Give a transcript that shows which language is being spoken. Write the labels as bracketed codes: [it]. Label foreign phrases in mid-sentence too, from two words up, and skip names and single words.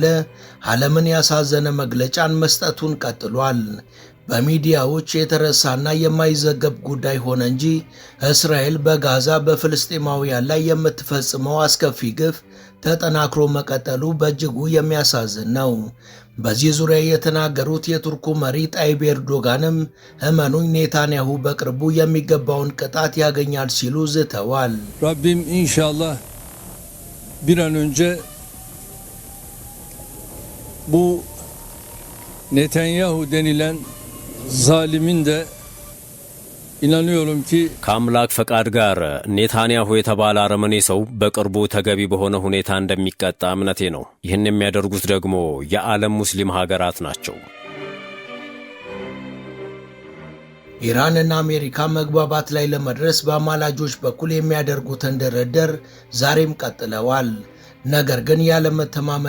[am] ዓለምን ያሳዘነ መግለጫን መስጠቱን ቀጥሏል። በሚዲያዎች የተረሳና የማይዘገብ ጉዳይ ሆነ እንጂ እስራኤል በጋዛ በፍልስጤማውያን ላይ የምትፈጽመው አስከፊ ግፍ ተጠናክሮ መቀጠሉ በእጅጉ የሚያሳዝን ነው። በዚህ ዙሪያ የተናገሩት የቱርኩ መሪ ጣይብ ኤርዶጋንም እመኑኝ ኔታንያሁ በቅርቡ የሚገባውን ቅጣት ያገኛል ሲሉ ዝተዋል። [tr] Rabbim inşallah bir an önce bu Netanyahu denilen zalimin de inanıyorum ki [am] ከአምላክ ፈቃድ ጋር ኔታንያሁ የተባለ አረመኔ ሰው በቅርቡ ተገቢ በሆነ ሁኔታ እንደሚቀጣ እምነቴ ነው። ይህን የሚያደርጉት ደግሞ የዓለም ሙስሊም ሀገራት ናቸው። ኢራንና አሜሪካ መግባባት ላይ ለመድረስ በአማላጆች በኩል የሚያደርጉትን ድርድር ዛሬም ቀጥለዋል። ነገር ግን ያለመተማመን